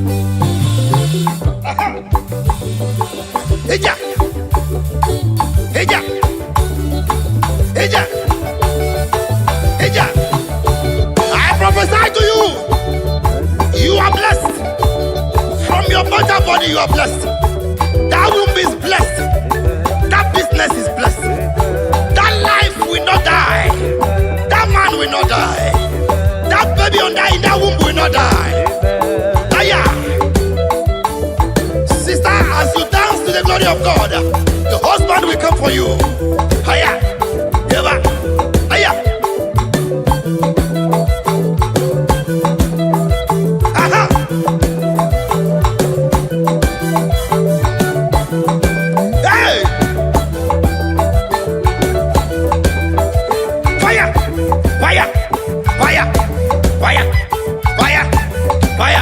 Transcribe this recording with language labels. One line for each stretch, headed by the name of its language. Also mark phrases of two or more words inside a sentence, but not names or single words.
English: Eja, eja, eja, eja. I prophesy to you, you are blessed. From your mother body, you are blessed. That womb is blessed. That business is blessed. That life will not die. That man will not die. That baby in that womb will not die. Sister, as you dance to the glory of God, the husband will come for you. Hiya, Eva, hiya. Aha. Hey. Fire, fire, fire, fire, fire, fire.